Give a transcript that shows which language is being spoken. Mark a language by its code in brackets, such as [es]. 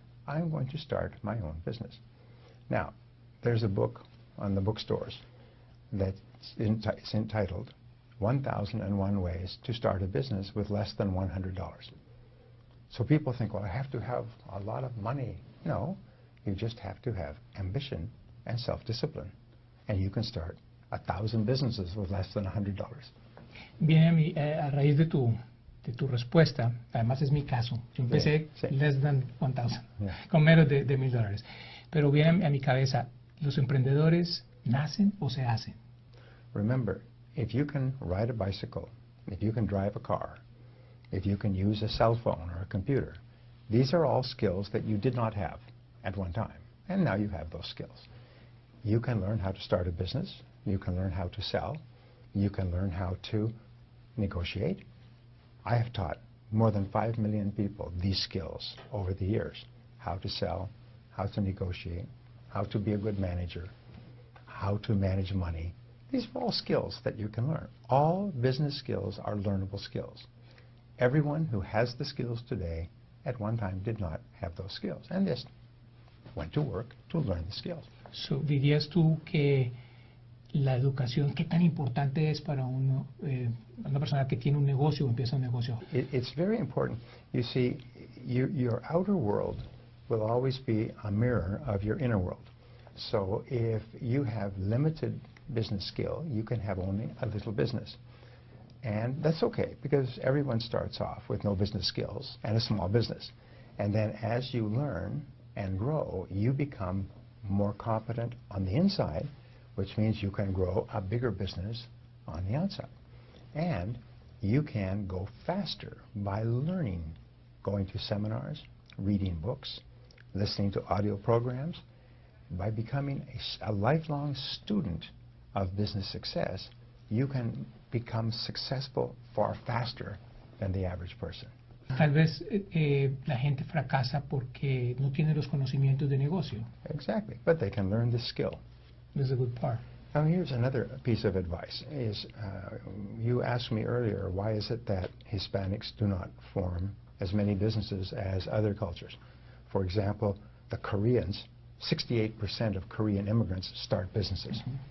[en] I'm going to start my own business. Now, there's a book on the bookstores that's entitled 1001 Ways to Start a Business with Less Than $100. So people think, well, I have to have a lot of money. No, you just have to have ambition and self-discipline. And you can start 1,000 businesses with less than $100. [es] Viene a raíz de tu respuesta, además es mi caso. Yo empecé [en] less than 1,000, [es] con menos de $1,000. Pero viene a mi cabeza, ¿los emprendedores nacen o se hacen? [en] Remember, if you can ride a bicycle, if you can drive a car, if you can use a cell phone or a computer, these are all skills that you did not have at one time, and now you have those skills. You can learn how to start a business, you can learn how to sell, you can learn how to negotiate. I have taught more than 5 million people these skills over the years: how to sell, how to negotiate, how to be a good manager, how to manage money. These are all skills that you can learn. All business skills are learnable skills. Everyone who has the skills today at one time did not have those skills and just went to work to learn the skills. [es] So, ¿dirías tú que la educación, qué tan importante es para una persona que tiene un negocio o empieza un negocio? [en] It's very important. You see, your outer world will always be a mirror of your inner world. So if you have limited business skill, you can have only a little business. And that's okay, because everyone starts off with no business skills and a small business. And then as you learn and grow, you become more competent on the inside, which means you can grow a bigger business on the outside. And you can go faster by learning, going to seminars, reading books, listening to audio programs. By becoming a lifelong student of business success, you can become successful far faster than the average person. [es] Tal vez la gente fracasa porque no tiene los conocimientos de negocio. [en] Exactly, but they can learn the skill. That's a good part. Now here's another piece of advice. You asked me earlier, why is it that Hispanics do not form as many businesses as other cultures? For example, the Koreans, 68% of Korean immigrants start businesses.